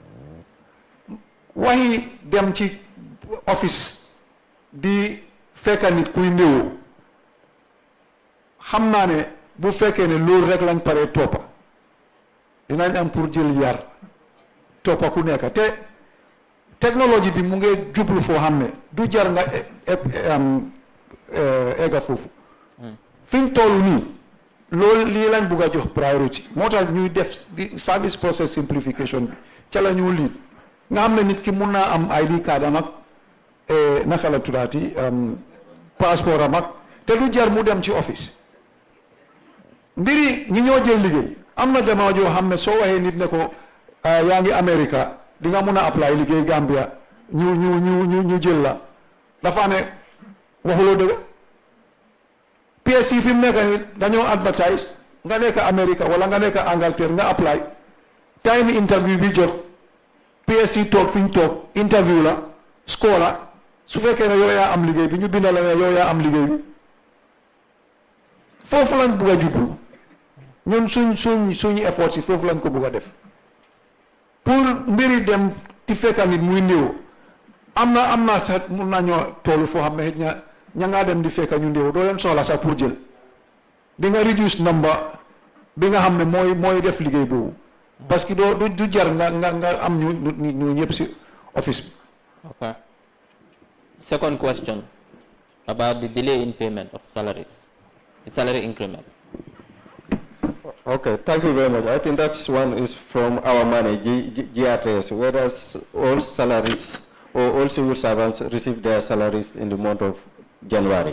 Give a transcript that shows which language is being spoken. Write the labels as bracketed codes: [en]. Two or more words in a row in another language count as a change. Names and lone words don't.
[wo] waxi dem ci office di fekka nit kuy néewoo xam naa ne bu fekkee ne loolu rek lañ paree toppa dinañ am pour jël yar toppa ku nekk te technologie bi mu ngi jublu foo xam ne du jar nga egga foofu fiñ toll nii loolu lii lañ bugg a jox priority moo tax ñuy def [en] service process simplification [wo] bi ca la ñu lii nga xam ne nit ki mun naa am [en] ID card [wo] am ak naka la tuddaati passeport am ak te du jar mu dem ci office mbiri ñi ñoo jël liggéey am na jamono joo xam ne soo waxee nit ne ko yaa ngi America di nga mun a apply liggéey Gambia ñu jël la dafa ne waxuloo dëgg PSC fi mu nekk ni dañoo advertise nga nekk America wala nga nekk Angleterre nga apply time interview bi jot PSC toog fi ñu toog interview la score la su fekkee ne yow yaa am liggéey bi ñu bindal la ne yow yaa am liggéey bi foofu lañ bugg a jublu ñun suñu effort yi foofu lañ ko bugg a def pour mbiri dem di fekka nit muy néew am na sax mun nañoo toolu foo xam ne xëj na ña ngaa dem di fekka ñu néew doo leen soxla sax pour jël di nga [en] reduce number [wo] bi nga xam ne mooy def liggéey boobu parce que du jar nga am ñu ñëpp si office bi. [en] Okay. Second question about the delay in payment of salaries, the salary increment. Okay, thank you very much. I think that's one is from our money, GRS, whether all salaries or all civil servants receive their salaries in the month of January.